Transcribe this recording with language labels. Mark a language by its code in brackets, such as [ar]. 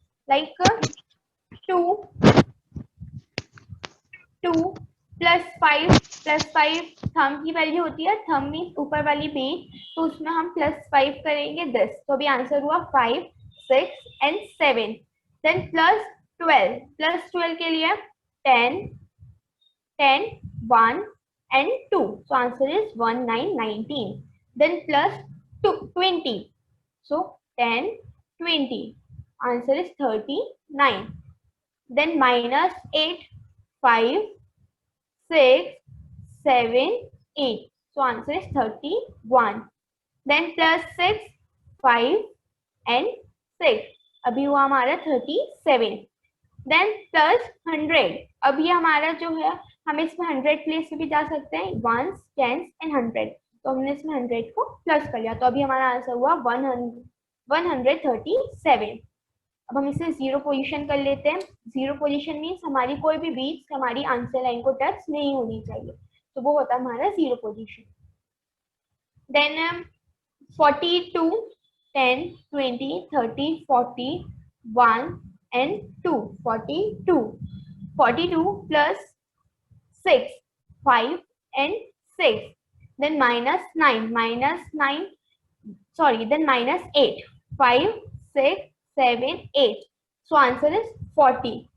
[hi] Like 2 plus 5 thumb की value होती है, थंब मीन्स ऊपर वाली बेस, तो उसमें हम +5 करेंगे 10, तो अभी आंसर हुआ 5, 6 एंड 7। [en] then +12 [hi] के लिए [en] 10, 1 and 2, so answer is 1, 9, 19. Then +20, so 10, 20, answer is 39. Then -8, 5, 6, 7, 8, so answer is 31. Then +6, 5 and 6, [hi] अभी हुआ हमारा 37. [en] Then +100, [hi] अब ये हमारा जो है हम इसमें 100 प्लेस में भी जा सकते हैं, 1s, 10s एंड 100, तो हमने इसमें 100 को प्लस कर लिया, तो अभी हमारा आंसर हुआ 137. अब हम इसे 0 पोजीशन कर लेते हैं। 0 पोजीशन मीन्स हमारी कोई भी बीट्स हमारी आंसर लाइन को टच नहीं होनी चाहिए, तो वो होता है हमारा 0 position. [en] Then 42, 10, 20, 30, 40, 1 and 2, 42 plus 6, 5 and 6, then -9, then -8, 5, 6, 7, 8, so answer is 40.